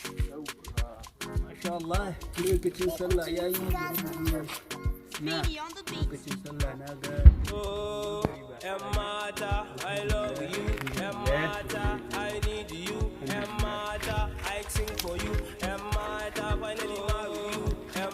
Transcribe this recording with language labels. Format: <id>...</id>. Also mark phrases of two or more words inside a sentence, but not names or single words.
<ha>Yawwa.</ha> <ar>ما شاء الله,</ar> <ha>lokacin sallah ya yi. Na,</ha> <en>Speedy on the beat.</en> <ha>lokacin sallah na ga. Oh, yan mata,</ha> <en>I love you.</en> <ha>Yan mata,</ha> <en>I need you.</en> <ha>Yan mata,</ha> <en>I sing for you.</en> <ha>Yan mata,</ha> <en>finally marry you.</en>